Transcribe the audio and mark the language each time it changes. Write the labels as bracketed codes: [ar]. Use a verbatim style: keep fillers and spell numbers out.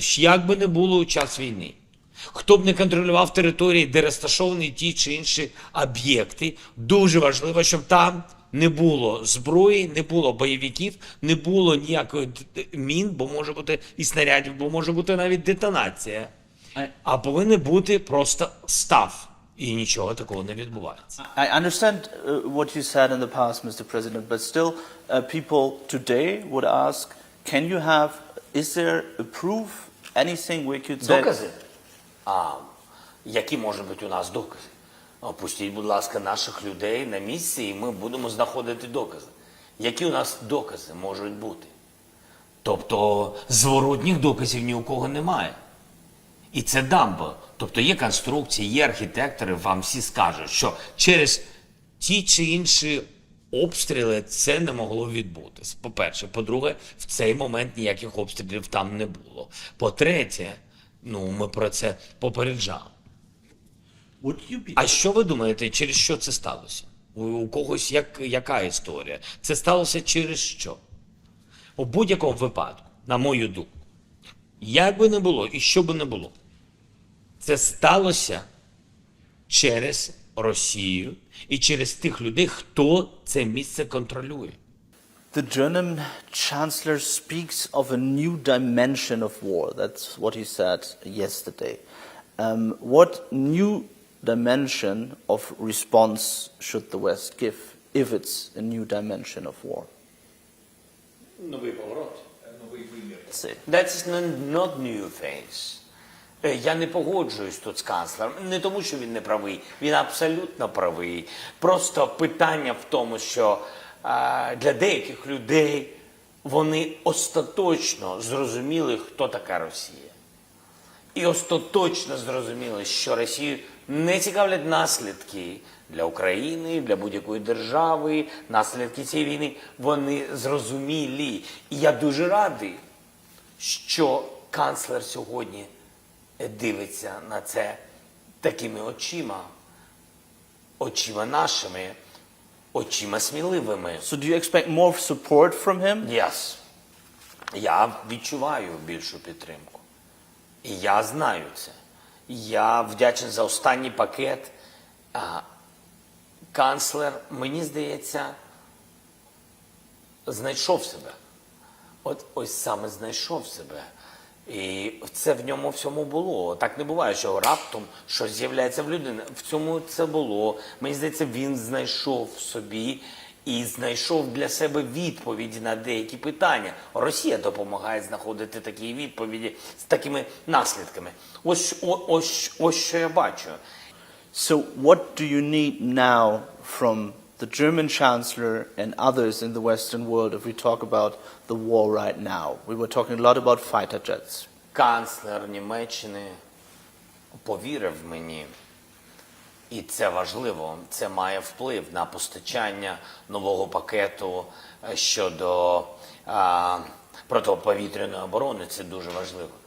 [uk] Ж Як би не було у час війни. Хто б не контролював території, де розташовані ті чи інші об'єкти, дуже важливо, щоб там не було зброї, не було бойовиків, не було ніякої д- д- мін, бо може бути і снарядів, бо може бути навіть детонація. I- А повинен бути просто став. І нічого такого не відбувається. [en] I understand uh, what you said in the past, Mister President, but still, uh, people today would ask, can you have, is there a proof, anything we could say? [uk] А які можуть бути у нас докази? Опустіть, будь ласка, наших людей на місці, і ми будемо знаходити докази. Які у нас докази можуть бути? Тобто зворотніх доказів ні у кого немає. І це дамба. Тобто є конструкції, є архітектори, вам всі скажуть, що через ті чи інші обстріли це не могло відбутись. По-перше, по-друге, в цей момент ніяких обстрілів там не було. По-третє, ну ми про це попереджали. [en] Would you be [uk] А що ви думаєте, через що це сталося? У, у когось як, яка історія? Це сталося через що? У будь-якому випадку, на мою думку, як би не було і що би не було, це сталося через Росію і через тих людей, хто це місце контролює. [en] The German chancellor speaks of a new dimension of war. That's what he said yesterday. Um, what new dimension of response should the West give, if it's a new dimension of war? [uk] Новий поворот. Новий вимір. Це. [en] That's n- not new things. [uk] Е, Я не погоджуюсь тут з канцлером. Не тому, що він не правий. Він абсолютно правий. Просто питання в тому, що е, для деяких людей вони остаточно зрозуміли, хто така Росія. І остаточно зрозуміли, що Росію не цікавлять наслідки для України, для будь-якої держави, наслідки цієї війни. Вони зрозумілі. І я дуже радий, що канцлер сьогодні дивиться на це такими очима, очима нашими, очима сміливими. [en] So do you expect more support from him? Yes. [uk] Я відчуваю більшу підтримку. І я знаю це. Я вдячний за останній пакет. А, канцлер, мені здається, знайшов себе. От ось саме знайшов себе. І це в ньому всьому було. Так не буває, що раптом щось з'являється в людини. В цьому це було. Мені здається, він знайшов в собі і знайшов для себе відповіді на деякі питання. Росія допомагає знаходити такі відповіді з такими наслідками. Ось, о- ось, ось що я бачу. [en] So what do you need now from the German chancellor and others in the Western world if we talk about the war right now? We were talking a lot about fighter jets. [uk] Канцлер Німеччини повірив мені, і це важливо, це має вплив на постачання нового пакету е, щодо а, протиповітряної оборони, це дуже важливо.